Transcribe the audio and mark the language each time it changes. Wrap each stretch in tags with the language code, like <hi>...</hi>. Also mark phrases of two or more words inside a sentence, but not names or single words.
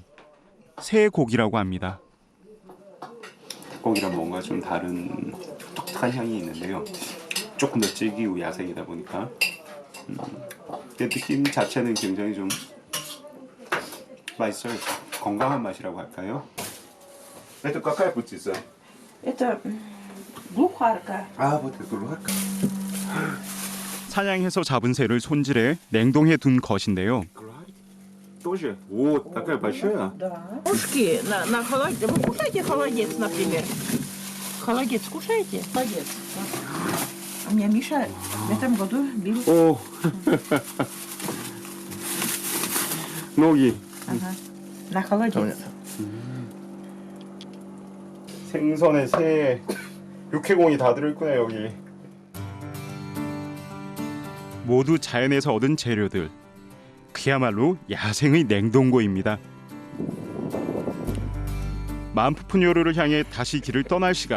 <ko>새고기라고 합니다. 닭고기랑 뭔가 좀 다른 독특한 향이 있는데요. 조금 더 질기고 야생이다 보니까 그 느낌 자체는 굉장히 좀 맛있어요. 건강한 맛이라고 할까요?</ko> <ru>Это какая птица? Это глухарка. 아, вот это глухарка.</ru> <ko>사냥해서 잡은 새를 손질해 냉동해 둔 것인데요.</ko> <ru>Тоже? О, такая большая. Да. Ушки на холодец. Вы кушаете холодец, например? Холодец кушаете? Холодец. У меня Миша в этом году бил. О, ноги. Ага. На холодец.</ru> <ko>생선에 새, 육해공이 다 들어있구나 여기. 모두 자연에서 얻은 재료들. 그야말로 야생의 냉동고입니다. 만푸푸뇨르를 향해 다시 길을 떠날 시간.</ko>